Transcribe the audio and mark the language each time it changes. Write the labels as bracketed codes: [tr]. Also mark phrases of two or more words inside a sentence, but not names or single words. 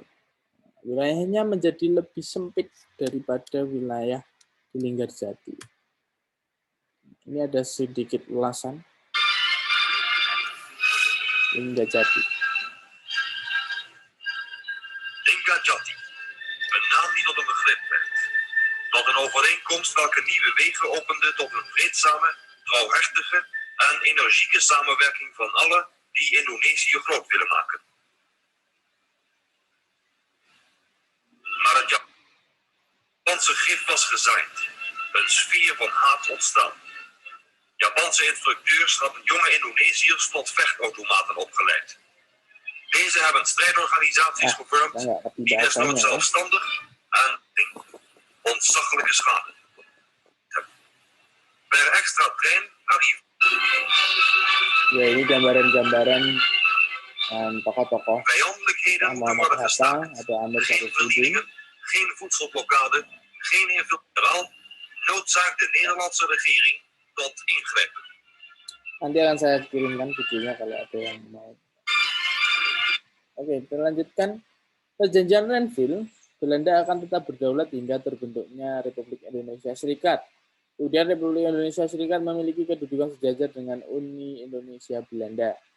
[id] Wilayahnya menjadi lebih sempit daripada wilayah di Linggarjati. Ini ada sedikit ulasan Linggarjati. [nl] Linggarjati, een naam die tot een begrip werd. Tot een overeenkomst welke nieuwe wegen opende tot een vreedzame, trouwhartige en energieke samenwerking van allen die Indonesië groot willen maken. Maar het Japanse gif was gezaaid, een sfeer van haat ontstaan. Japanse instructeurs hadden jonge Indonesiërs tot vechtautomaten opgeleid. Deze hebben strijdorganisaties gevormd die desnoods zelfstandig en ontzaglijke schade hebben. Per extra trein arriveert. [id] Ya, ini gambaran-gambaran tokoh-tokoh [nl] Vijandelijkheden moeten worden gestaakt. Geen vernielingen, geen voedselblokkade, geen infiltraal. Noodzaakt de Nederlandse regering tot ingrijpen. [id] Nanti akan saya kirimkan videonya kalau ada yang mau. Oke, kita lanjutkan. Perjanjian Renville Belanda akan tetap berdaulat hingga terbentuknya Republik Indonesia Serikat. Kemudian Republik Indonesia Serikat memiliki kedudukan sejajar dengan Uni Indonesia Belanda.